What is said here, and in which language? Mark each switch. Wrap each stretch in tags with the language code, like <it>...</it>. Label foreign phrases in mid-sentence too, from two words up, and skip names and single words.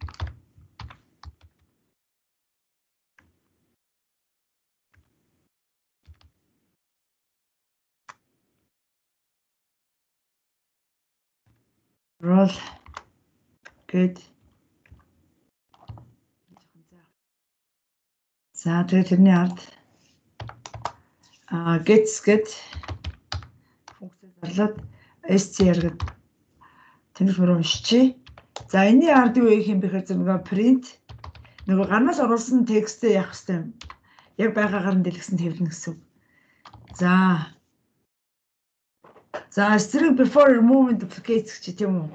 <mn>Roll гээд за тэгээд тэрний ард gets гээд функц зарлаад str гээд тэмдэгт мөрөө уншчихъя. За энэний ард юу хийх юм бэ гэхээр нөгөө print нөгөө гарнаас оруулсан текстээ явах хэрэгтэй. Яг байгаагаар нь дэлгэсэн хэвлэнэ гэсэн үг. За</mn> <en>string before removing duplicates</en> <mn>гэж тийм үү?</mn>